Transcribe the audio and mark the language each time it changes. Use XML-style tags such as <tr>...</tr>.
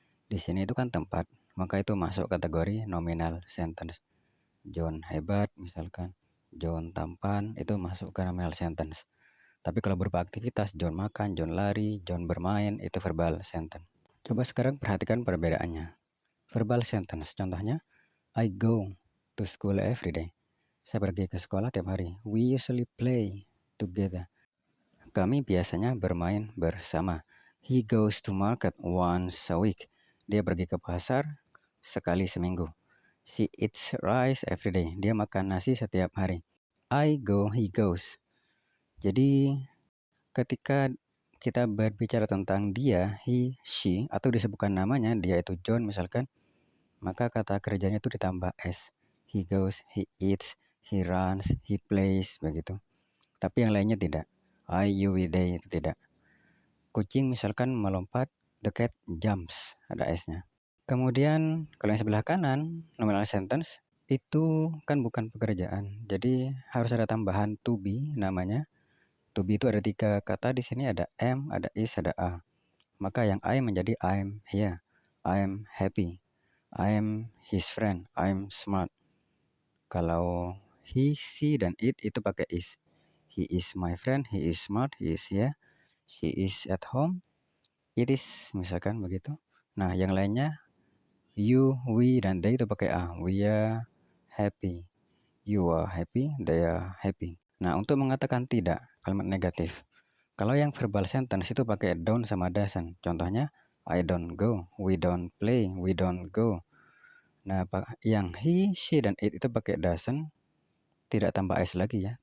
<id>Di sini itu kan tempat, maka itu masuk kategori nominal sentence. John hebat misalkan, John tampan, itu masuk ke nominal sentence. Tapi kalau berupa aktivitas, John makan, John lari, John bermain, itu verbal sentence. Coba sekarang perhatikan perbedaannya.</id> <en>Verbal sentence,</en> <id>contohnya,</id> <en>I go to school every day.</en> <id>Saya pergi ke sekolah tiap hari.</id> <en>We usually play together.</en> <id>Kami biasanya bermain bersama.</id> <en>He goes to market once a week.</en> <id>Dia pergi ke pasar sekali seminggu.</id> <en>She eats rice every day.</en> <id>Dia makan nasi setiap hari.</id> <en>I go, he goes.</en> <id>Jadi ketika kita berbicara tentang dia, he, she, atau disebutkan namanya, dia itu John misalkan, maka kata kerjanya itu ditambah s.</id> <en>He goes, he eats, he runs, he plays,</en> <id>begitu. Tapi yang lainnya tidak. I, you, we, they itu tidak. Kucing misalkan melompat,</id> <en>the cat jumps,</en> <id>ada s-nya. Kemudian kalau yang sebelah kanan, nominal sentence, itu kan bukan pekerjaan. Jadi harus ada tambahan to be namanya. To be itu ada 3 kata, di sini ada am, ada is, ada a. Maka yang I menjadi</id> <en>I'm here, I'm happy, I'm his friend, I'm smart.</en> <id>Kalau he, she, dan it itu pakai is.</id> <en>He is my friend, he is smart, he is here, she is at home, it is</en> <id>misalkan begitu. Nah yang lainnya you, we, dan they itu pakai a.</id> <en>We are happy, you are happy, they are happy.</en> <id>Nah untuk mengatakan tidak, kalimat negatif. Kalau yang verbal sentence itu pakai don't sama doesn't. Contohnya,</id> <en>I don't go, we don't play, we don't go.</en> <id>Nah, yang he, she, dan it itu pakai doesn't, tidak tambah s lagi ya.</id>